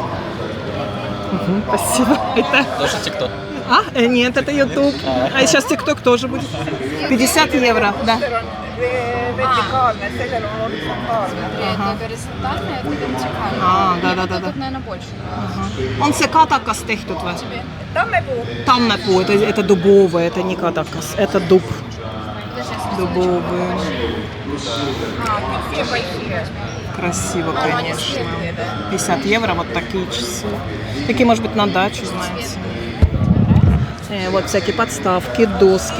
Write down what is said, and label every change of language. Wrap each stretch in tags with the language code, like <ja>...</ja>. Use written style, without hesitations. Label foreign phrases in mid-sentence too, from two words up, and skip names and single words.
<ru>Спасибо. Это... Тоже ТикТок? Нет, это YouTube. А сейчас ТикТок тоже будет. 50 евро, да. Да. Тут, наверное, больше.</ru> <et>On se katakas tehtud või? Tammepuu.</et> <ru>Это дубовый, это не катакас, это дуб. Дубовый. Красиво, конечно. 50 евро, вот такие часы. Такие, может быть, на дачу, знаете. Вот всякие подставки, доски.</ru>